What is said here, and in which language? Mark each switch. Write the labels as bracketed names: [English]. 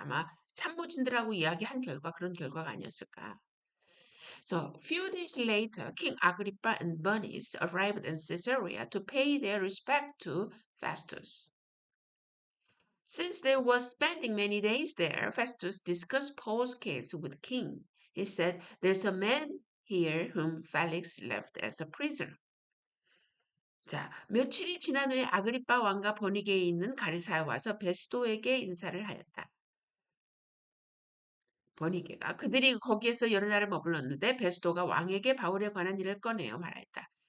[Korean] 아마 참모진들하고 이야기한 결과 그런 결과가 아니었을까. [English] So, a few days later, King Agrippa and Bernice arrived in Caesarea to pay their respect to Festus. Since they were spending many days there, Festus discussed Paul's case with the king. He said, There's a man here whom Felix left as a prisoner. [Korean] 자, 며칠이 지난 후에 아그리빠 왕과 버니게에 있는 가리사에 와서 베스도에게 인사를 하였다. 버니게가 그들이 거기에서 여러 날을 머물렀는데 베스도가 왕에게 바울에 관한 일을 꺼내어 말하였다.